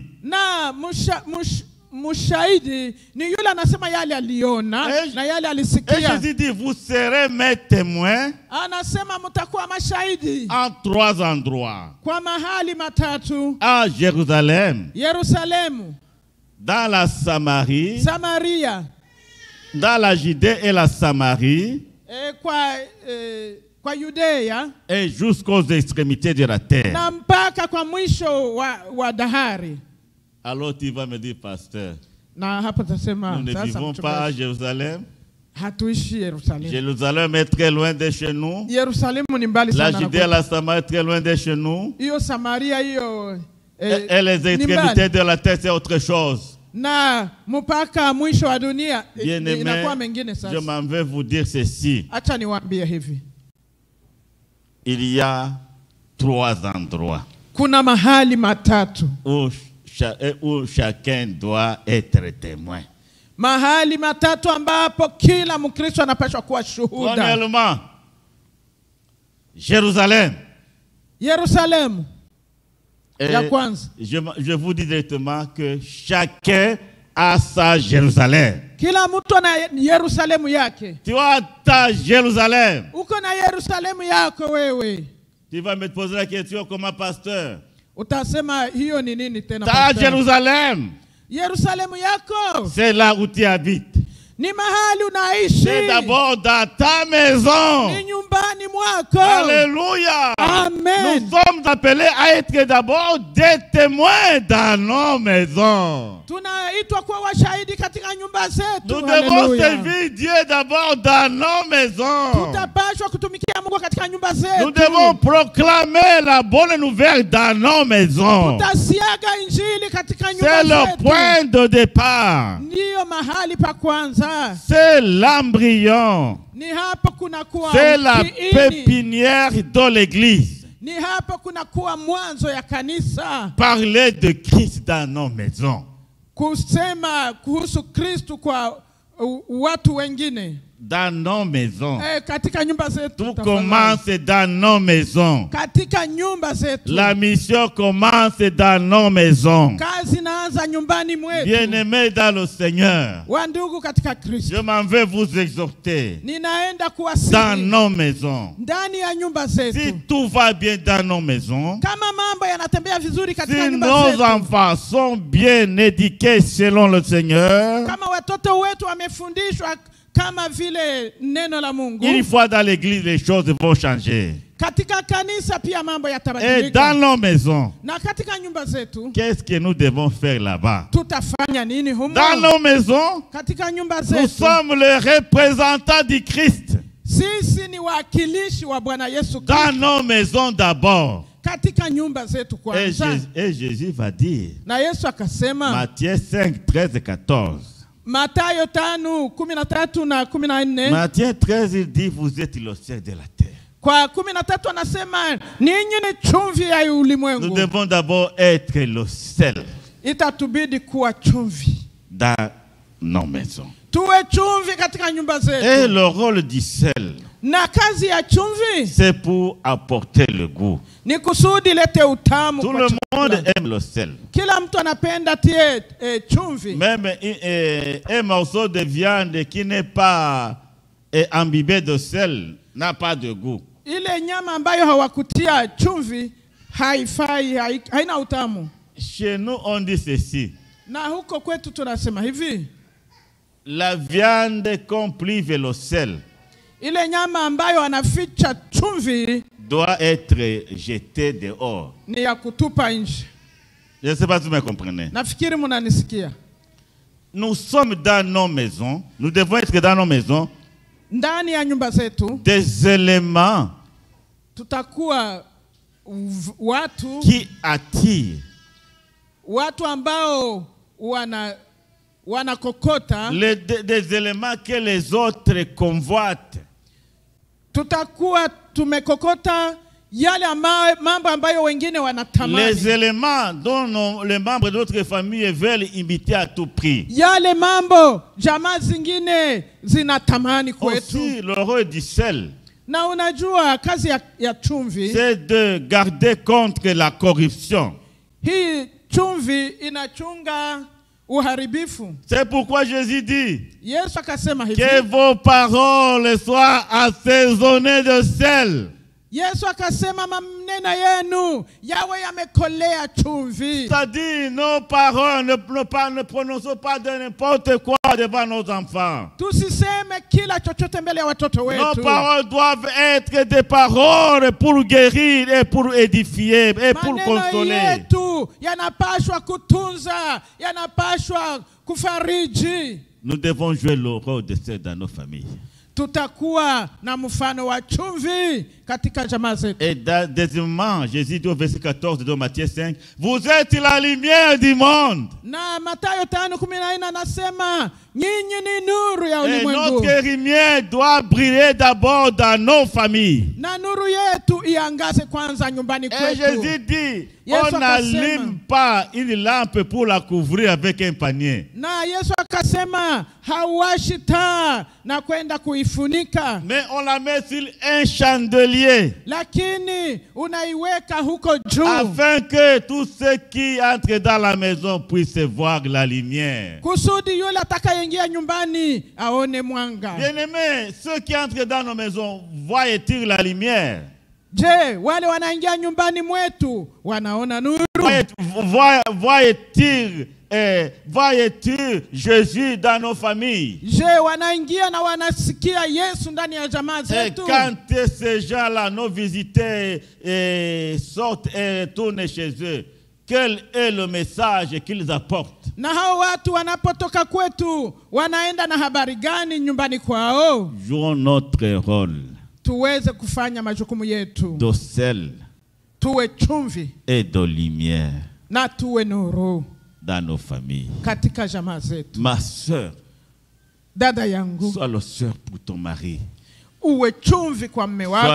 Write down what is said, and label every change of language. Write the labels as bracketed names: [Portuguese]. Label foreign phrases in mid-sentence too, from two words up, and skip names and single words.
[Swahili] Na mushahidi ni yule anasema yale aliona na yale alisikia. [French] Et Jésus dit, vous serez mes témoins. [Swahili] Anasema mtakuwa mashahidi [French] en 3 endroits. [Swahili] Kwa mahali matatu. [French] À Jérusalem. [Swahili] Yerusalemu. [French] Dans la Samarie. [Swahili] Samaria. [French] Dans la Judée et la Samarie. [Swahili] Kwa Yudea. [French] Et jusqu'aux extrémités de la terre. [Swahili] Na mpaka kwa mwisho wa dahari. [French] Alors tu vas me dire, pasteur, [Swahili] na hapa tasema, [French] nous ne vivons pas à Jérusalem. [Swahili] Hatuishi Yerusalemu. [French] Jérusalem est très loin de chez nous. [Swahili] Yerusalemu ni mbali sana. [French] La Judée et la Samarie est très loin de chez nous. [Swahili] Hiyo Samaria hiyo [French] et les extrémités de la terre c'est autre chose. [Swahili] Na mpaka mwisho wa dunia inakuwa mengine sasa. [French] Je m'en vais vous dire ceci. [Swahili] Acha niwaambie hivi. [French] Il y a 3 endroits. [Swahili] Kuna mahali matatu [French] où chacun doit être témoin. [Swahili] Mahali matatu ambapo kila Mkristo anapaswa kuwa shuhuda. [French] Premièrement, Jérusalem. [Swahili] Yerusalemu. Ya kwanza. [French] Je vous dis directement que chacun a sa Jérusalem. [Swahili] Kila mtu ana Yerusalemu yake. [French] Tu as ta Jérusalem. [Swahili] Uko na Yerusalemu yako wewe. [French] Tu vas me poser la question comment pasteur? [Swahili] Utasema hiyo ni nini tena [French] pasteur? Ta Jérusalem. [Swahili] Yerusalemu yako. [French] C'est là où tu habites. [Swahili] Ni mahali unaishi. [French] C'est d'abord dans ta maison. [Swahili] Ni nyumbani mwako. [French] Alléluia. [Swahili] Amen. [French] Nous sommes appelés à être d'abord des témoins dans nos maisons. [Swahili] Tunaitwa kuwa washahidi katika nyumba zetu. [French] Nous devons servir Dieu d'abord dans nos maisons. [Swahili] Tutapaswa kutumikia Mungu katika nyumba zetu. [French] Nous devons proclamer la bonne nouvelle dans nos maisons. [Swahili] Tutasiaga injili katika nyumba zetu. [French] C'est le point de départ. [Swahili] Ndiyo mahali pa kwanza. [French] C'est l'embryon. [Swahili] Ni hapa kuna kuwa [French] c'est la pépinière de l'église. [Swahili] Ni hapa kuna kuwa mwanzo ya kanisa. [French] Parler de Christ dans nos maisons. [Swahili] Kusema kuhusu Kristo kwa watu wengine. [French] Dans nos maisons. [Swahili] Katika nyumba zetu. [French] Tout commence dans nos maisons. [Swahili] Katika nyumba zetu. [French] La mission commence dans nos maisons. [Swahili] Kazi inaanza nyumbani mwetu. [French] Bien-aimés dans le Seigneur. [Swahili] Wandugu katika Kristo. [French] Je m'en vais vous exhorter. [Swahili] Ninaenda kuwasihi. [French] Dans nos maisons. [Swahili] Ndani ya nyumba zetu. [French] Si tout va bien dans nos maisons. [Swahili] Kama mambo yanatembea vizuri katika si nyumba zetu. [French] Si nos enfants sont bien éduqués selon le Seigneur. [Swahili] Kama watoto wetu wamefundishwa kama vile neno la Mungu. [French] Une fois dans l'église, les choses vont changer. [Swahili] Katika kanisa pia mambo yatabadilika. [French] Et dans nos maisons, [Swahili] na katika nyumba zetu, [French] qu'est-ce que nous devons faire là-bas? [Swahili] Tutafanya nini humo? [French] Dans nos maisons, [Swahili] katika nyumba zetu, [French] nous sommes les représentants du Christ. [Swahili] Sisi ni wakilishi wa Bwana Yesu Kristo. [French] Dans nos maisons d'abord. [Swahili] Katika nyumba zetu kwanza. [French] Et Jésus va dire. [Swahili] Na Yesu akasema. [French] Matthieu 5, 13 et 14. [Swahili] Matayo 5:13 na 14. [French] Matthieu 13 il dit vous êtes le sel de la terre. [Swahili] Kwa 13 anasema ninyi ni chumvi ya ulimwengu. [French] Nous devons d'abord être le sel. [Swahili] Itatubidi kuwa chumvi [French] dans nos maisons. [Swahili] Tuwe chumvi katika nyumba zetu. [French] Et le rôle du sel. [Swahili] Na kazi ya chumvi. [French] C'est pour apporter le goût. [Swahili] Ni kusudi lete utamu. [French] Tout le monde aime le sel. [Swahili] Kila mtu anapenda tie chumvi. [French] Même un morceau de viande qui n'est pas imbibé de sel n'a pas de goût. [Swahili] Ile nyama ambayo hawakutia chumvi haifai, haina utamu. [French] Chez nous, on dit ceci. [Swahili] Na huko kwetu tunasema hivi. [French] La viande qu'on prive le sel. [Swahili] Ile nyama ambayo anaficha chumvi [French] doit être jetée dehors. [Swahili] Ni ya kutupa nje. [French] Je ne sais pas si vous me comprenez. [Swahili] Nafikiri mnanisikia. [French] Nous sommes dans nos maisons. Nous devons être dans nos maisons. [Swahili] Ndani ya nyumba zetu. [French] Des éléments. [Swahili] Tutakuwa watu. [French] Qui attirent. [Swahili] Watu ambao wanakokota. [French] Des éléments que les autres convoitent. [Swahili] Tutakuwa tumekokota yale mambo ambayo wengine wanatamani. [French] Les éléments dont les membres de notre famille veulent imiter à tout prix. [Swahili] Yale mambo jamaa zingine zinatamani kwetu. [French] Aussi le rôle du sel. [Swahili] Na unajua kazi ya chumvi. [French] C'est de garder contre la corruption. [Swahili] Hii chumvi inachunga uharibifu. [French] C'est pourquoi Jésus dit [Swahili] Yesu akasema hivi. [French] Que vos paroles soient assaisonnées de sel. [Swahili] Yesu akasema maneno yenu yawe yamekolea chumvi. [French] C'est-à-dire nos paroles ne prononçons pas de n'importe quoi devant nos enfants. [Swahili] Tusiseme kila chochote mbele ya watoto wetu. [French] Nos paroles doivent être des paroles pour guérir et pour édifier et pour consoler. [Swahili] Maneno yetu yanapaswa kutunza, yanapaswa kufariji. [French] Nous devons jouer le rôle de sel dans nos familles. [Swahili] Tutakuwa na mfano wa chumvi katika jamaa zetu. [French] Et deuxièmement, Jésus dit au verset 14 de Matthieu 5, vous êtes la lumière du monde. [Swahili] Na Mathayo 5:14 anasema nyinyi ni nuru ya ulimwengu. [French] Et notre lumière doit briller d'abord dans nos familles. [Swahili] Na nuru yetu iangaze kwanza nyumbani kwetu. [French] Et Jésus dit, on n'allume pas une lampe pour la couvrir avec un panier. [Swahili] Na Yesu akasema hawashi taa na kwenda kuifunika. [French] Mais on la met sur un chandelier. [Swahili] Lakini unaiweka huko juu. [French] Afin que tous ceux qui entrent dans la maison puissent voir la lumière. [Swahili] Kusudi yule atakayeingia nyumbani aone mwanga. [French] Bien-aimés, ceux qui entrent dans nos maisons voient-ils la lumière? [Swahili] Je, wale wanaingia nyumbani mwetu wanaona nuru? [French] Voient-ils Jésus dans nos familles? [Swahili] Je, wanaingia na wanasikia Yesu ndani ya jamaa zetu? [French] Et quand ces gens-là, nos visiteurs, sortent et tournent chez eux, quel est le message qu'ils apportent? [Swahili] Na hao watu wanapotoka kwetu wanaenda na habari gani nyumbani kwao? [French] Jouons notre rôle. [Swahili] Tuweze kufanya majukumu yetu. [French] De sel. [Swahili] Tuwe chumvi. [French] Et de lumière. [Swahili] Na tuwe nuru. [French] Dans nos familles. [Swahili] Katika jamaa zetu. [French] Ma sœur. [Swahili] Dada yangu. [French] Sois la sœur pour ton mari. [Swahili] Uwe chumvi kwa mume wako.